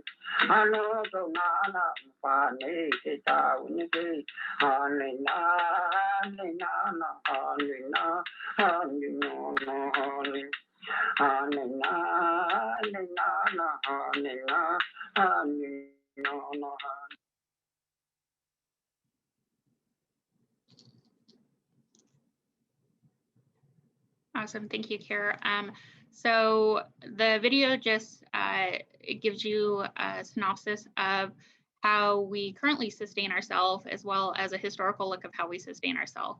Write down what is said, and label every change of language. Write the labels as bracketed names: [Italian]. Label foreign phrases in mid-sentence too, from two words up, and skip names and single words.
[English] Hano to nana umpani kita uniki hanina hanina hanina hanina hanin. Hanina hanina hanina hanina. Awesome, thank you, Keir. So the video just it gives you a synopsis of how we currently sustain ourselves, as well as a historical look of how we sustain ourselves.